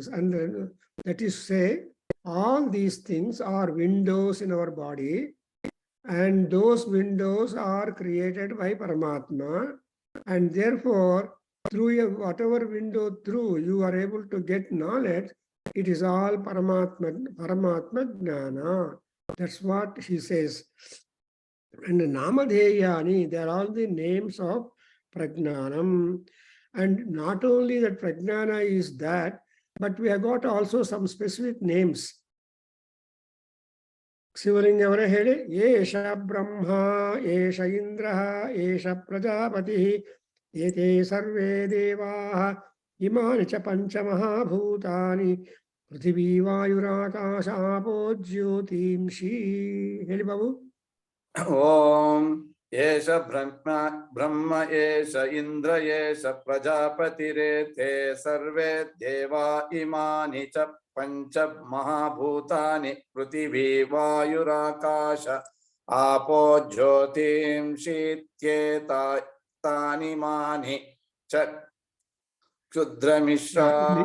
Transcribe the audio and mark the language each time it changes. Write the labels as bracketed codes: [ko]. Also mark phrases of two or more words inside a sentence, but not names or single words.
[en] And that is to say, all these things are windows in our body, and those windows are created by Paramatma, and therefore through whatever window through you are able to get knowledge, it is all Paramatma Jnana. That's what he says. And Namadheyani, they are all the names of Pragnanam. And not only that Pragnana is that, but we have got also some specific names. [kn] ಶಿವಲಿಂಗವರ ಹೇಳಿ [sa] ಏಷ ಬ್ರಹ್ಮ ಏಷ ಇಂದ್ರ ಏಷ ಪ್ರಜಾಪತಿ ಏತೇ ಸರ್ವೇ ದೇವಾಃ ಇಮಾನಿ ಚ ಪಂಚಮಹಾಭೂತಾನಿ ಪೃಥಿವೀ ವಾಯುರಾಕಾಶ ಆಪೋ ಜ್ಯೋತಿಂಷಿ. [kn] ಹೇಳಿ ಬಾಬು. [sa] ಓಂ एष ब्रह्म एष इन्द्र एष प्रजापतिरेते सर्वे देवा इमानि च पञ्च महाभूतानि पृथ्वी वायुराकाश आपो ज्योतिं षित्येता तानि मानि च क्षुद्रमिश.